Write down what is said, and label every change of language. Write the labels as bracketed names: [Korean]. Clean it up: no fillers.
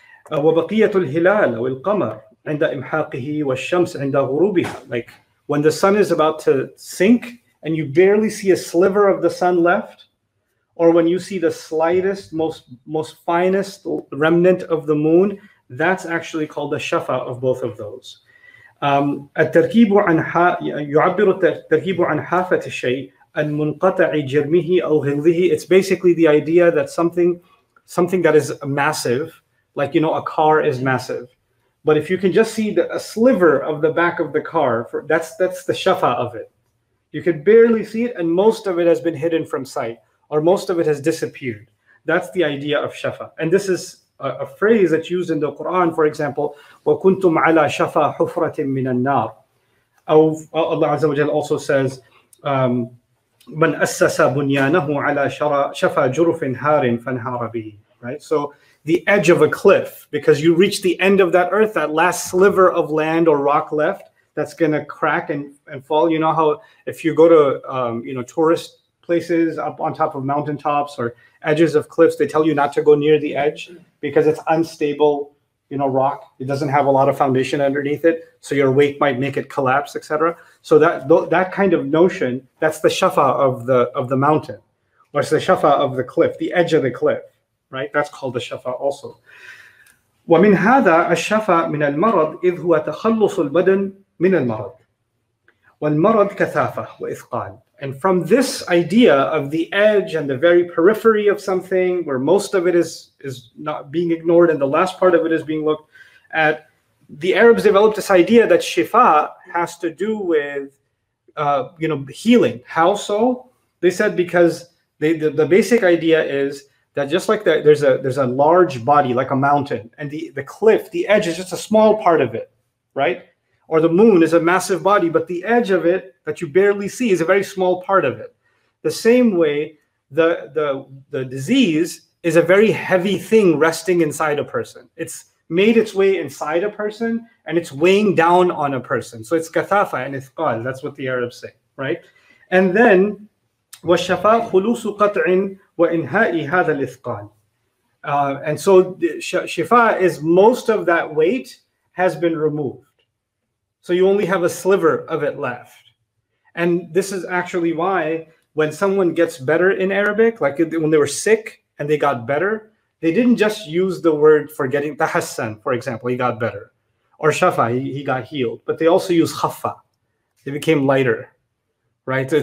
[Arabic] وَبَقِيَّةُ الْهِلَالَ وَالْقَمَرِ عِنْدَ إِمْحَاقِهِ وَالشَّمْسِ عِنْدَ غُرُوبِهَا. [English] Like when the sun is about to sink and you barely see a sliver of the sun left, or when you see the slightest, most finest remnant of the moon, that's actually called the shafa of both of those. [Arabic] التركيب يعبر التركيب عن حافة الشيء المنقطع جرمه أو غلظه. [English] It's basically the idea that something that is massive, like, a car is massive, but if you can just see a sliver of the back of the car, that's the shafa of it. You can barely see it, and most of it has been hidden from sight, or most of it has disappeared. That's the idea of shafa. And this is a phrase that's used in the Quran, for example, [Arabic] وَكُنْتُمْ عَلَى شَفَى حُفْرَةٍ مِّنَ النَّارِ. [English] Allah Azza wa Jal also says, [Arabic] مَنْ أَسَّسَ بُنْيَانَهُ عَلَى شَفَى جُرُفٍ هَارٍ فَانْهَارَ بِهِ. [English] Right? So the edge of a cliff, because you reach the end of that earth, that last sliver of land or rock left, that's going to crack and fall. You know how if you go to tourist places up on top of mountaintops or edges of cliffs, they tell you not to go near the edge because it's unstable, rock. It doesn't have a lot of foundation underneath it, so your weight might make it collapse, etc. So that kind of notion, that's the shafa of the mountain, or it's the shafa of the cliff, the edge of the cliff, right? That's called the shafa also. [Arabic] ومن هذا الشفاء من المرض إذ هو تخلص البدن من المرض والمرض كثافة وإثقال. [English] And from this idea of the edge and the very periphery of something, where most of it is not being ignored and the last part of it is being looked at, the Arabs developed this idea that shifa has to do with healing. How so? They said because the basic idea is that just like there's a large body like a mountain, and the cliff, the edge is just a small part of it, right? Or the moon is a massive body, but the edge of it that you barely see is a very small part of it. The same way, the disease is a very heavy thing resting inside a person. It's made its way inside a person, and it's weighing down on a person. So it's kathafa and ithqal. That's what the Arabs say, right? And then [Arabic] وَالشَّفَاء خُلُوصُ قَطْعٍ وَإِنْهَاءِ هَذَا الْإِثْقَالِ. [English] And so shifa is most of that weight has been removed. So you only have a sliver of it left. And this is actually why when someone gets better in Arabic, like when they were sick and they got better, they didn't just use the word for getting tahassan, for example, he got better, or shafa, he got healed, but they also use khaffa, they became lighter, right?